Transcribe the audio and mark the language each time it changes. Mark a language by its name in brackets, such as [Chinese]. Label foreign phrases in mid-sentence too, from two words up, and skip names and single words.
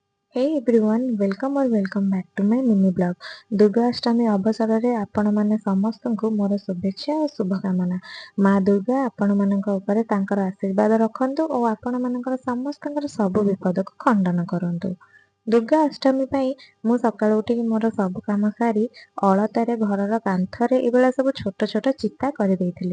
[English] Hey everyone, welcome or welcome back to my mini blog. [Odia] ଦୁର୍ଗାଷ୍ଟମୀ ଅବସରରେ ଆପଣମାନେ ସମସ୍ତଙ୍କୁ ମୋର ଶୁଭେଚ୍ଛା ଓ ଶୁଭକାମନା। ମା ଦୁର୍ଗା ଆପଣମାନଙ୍କ ଉପରେ ତାଙ୍କର ଆଶୀର୍ବାଦ ରଖନ୍ତୁ ଓ ଆପଣମାନଙ୍କର ସମସ୍ତଙ୍କର ସବୁ ବିପଦକୁ ଖଣ୍ଡନ କରନ୍ତୁ। ଦୁର୍ଗା ଅଷ୍ଟମୀ ପାଇଁ ମୁଁ ସକାଳୁ ଉଠିକି ମୋର ସବୁ କାମ ସାରି ଅଳତାରେ ଘରର କାନ୍ଥରେ ଏଇଭଳିଆ ସବୁ ଛୋଟ ଛୋଟ ଚିତା କରିଦେଇଥିଲି।